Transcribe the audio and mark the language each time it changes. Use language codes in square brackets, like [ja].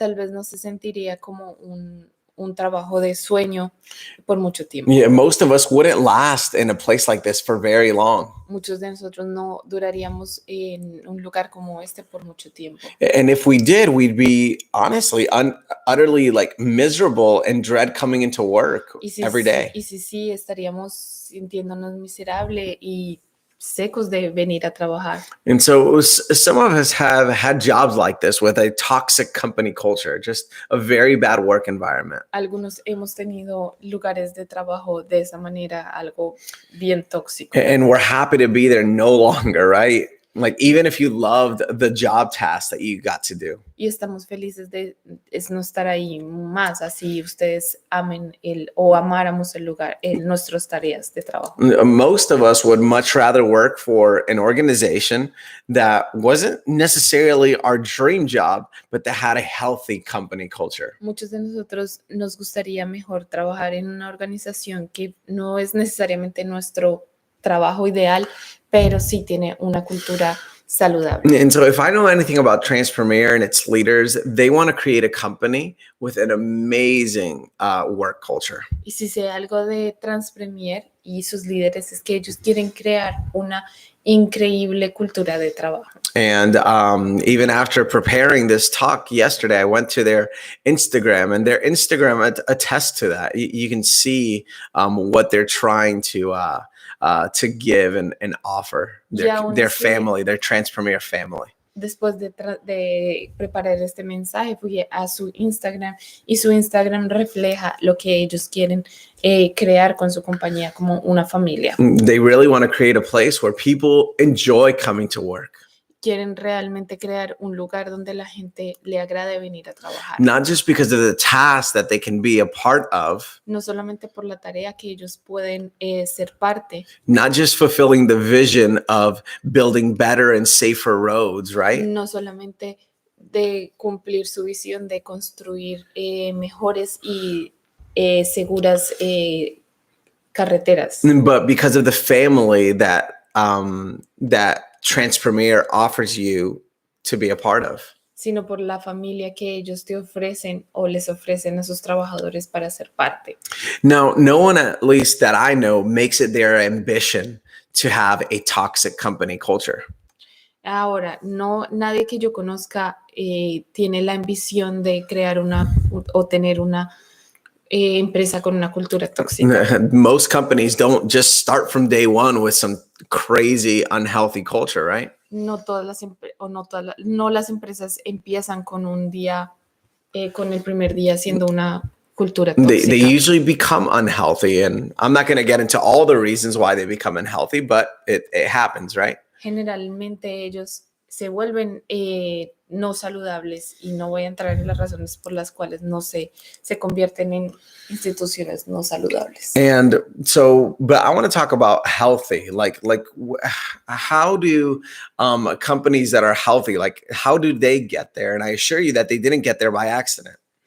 [es] tal vez no se sentiría como un trabajo de sueño por mucho tiempo. [en] Yeah, most of us wouldn't last in a place like this for very long. [es] Muchos de nosotros no duraríamos en un lugar como este por mucho tiempo. [en] And if we did, we'd be honestly utterly like miserable and dread coming into work every day. [es] Y sí, estaríamos sintiéndonos miserable y secos de venir a trabajar. [en] And so some of us have had jobs like this with a toxic company culture, just a very bad work environment. [es] Algunos hemos tenido lugares de trabajo de esa manera, algo bien tóxico. [en] And we're happy to be there no longer, right? Like even if you loved the job task that you got to do. [es] Y estamos felices de no estar ahí más, así ustedes amen o amáramos el lugar, nuestras tareas de trabajo. [en] Most of us would much rather work for an organization that wasn't necessarily our dream job, but that had a healthy company culture. [es] Muchos de nosotros nos gustaría mejor trabajar en una organización que no es necesariamente nuestro trabajo ideal, pero sí tiene una cultura saludable. [en] And so if I know anything about Transpremier and its leaders, they want to create a company with an amazing work culture. [es] Y si sé algo de Transpremier y sus líderes es que ellos quieren crear una increíble cultura de trabajo. [en] And even after preparing this talk yesterday, I went to their Instagram, and their Instagram attests to that. You can see what they're trying to give and offer their family, their Transpremier family. [es] Después de preparar este mensaje, fui a su Instagram y su Instagram refleja lo que ellos quieren crear con su compañía como una familia. [en] They really want to create a place where people enjoy coming to work. [es] Quieren realmente crear un lugar donde la gente le agrade venir a trabajar. [en] Not just because of the task that they can be a part of. [es] No solamente por la tarea que ellos pueden ser parte. [en] Not just fulfilling the vision of building better and safer roads, right? [es] No solamente de cumplir su visión de construir mejores y seguras carreteras. [en] But because of the family that Transpremier offers you to be a part of. [es] Sino por la familia que ellos te ofrecen o les ofrecen a sus trabajadores para ser parte. [en] Now, no one, at least that I know, makes it their ambition to have a toxic company culture. [es] Ahora, nadie que yo conozca tiene la ambición de crear o tener una empresa con una cultura tóxica. [en] Most companies don't just start from day one with some crazy, unhealthy culture, right? [es] No las empresas empiezan con un día, con el primer día siendo una cultura tóxica. [en] They usually become unhealthy, and I'm not going to get into all the reasons why they become unhealthy, but it happens, right? [es] Generalmente ellos se vuelven no saludables y no voy a entrar en las razones por las cuales se convierten en instituciones no saludables. [en] And so, but I want to talk about healthy, like how do companies that are healthy, like how do they get there? And I assure you that they didn't get there by accident.